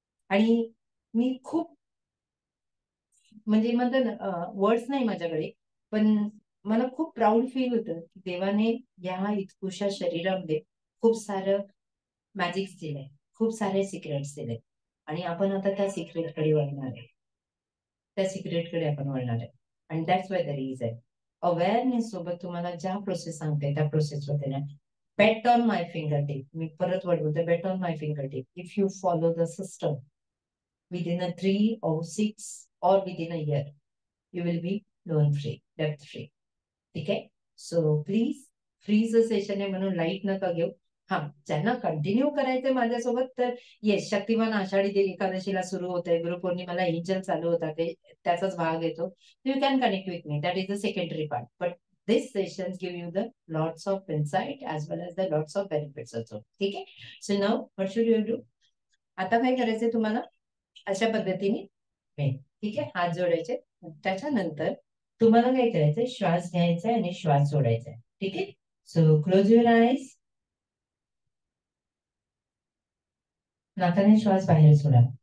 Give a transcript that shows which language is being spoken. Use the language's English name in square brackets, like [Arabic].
[Marathi] आणि मी खूप म्हणजे म्हणतात ना वर्ड्स नाही माझ्याकडे, पण मला खूप प्राऊड फील होतं की देवाने या इतकुशा शरीरामध्ये खूप सारं मॅजिक्स दिलंय, खूप सारे सिक्रेट्स दिले आणि आपण आता त्या सिक्रेटकडे वळणार आहे. त्या सिक्रेटकडे आपण वळणार आहे. आणि [English] that's why the reason [Marathi] awareness सोबत तुम्हाला ज्या प्रोसेस सांगते त्या प्रोसेस मध्ये ना [English] bet on my fingertip. [Marathi] मी परत वर्ड बोलते, [English] bet on my fingertip. If you follow the system within a 3 or 6 or within a year, you will be loan free, debt free. [Marathi] ठीक आहे. सो प्लीज फ्रीचं सेशन आहे म्हणून light नका घेऊ. हा, ज्यांना कंटिन्यू करायचंय माझ्यासोबत तर येस, शक्तिमान आषाढी एकादशीला सुरू होते, गुरुपौर्णिमाला एंजल चालू होता, ते त्याचाच भाग येतो. [English] You can connect with me, that is the secondary part. But this sessions give you the lots of insight as well as the lots of benefits also. [Marathi] ठीक आहे. [English] So now what should you do? [Marathi] आता काय करायचंय तुम्हाला, अशा पद्धतीने ठीक आहे, हात जोडायचे. त्याच्यानंतर तुम्हाला काय करायचंय, श्वास घ्यायचा आणि श्वास सोडायचा. ठीक आहे. [English] So close your eyes. [Marathi] नाकाने श्वास बाहेर सोडा.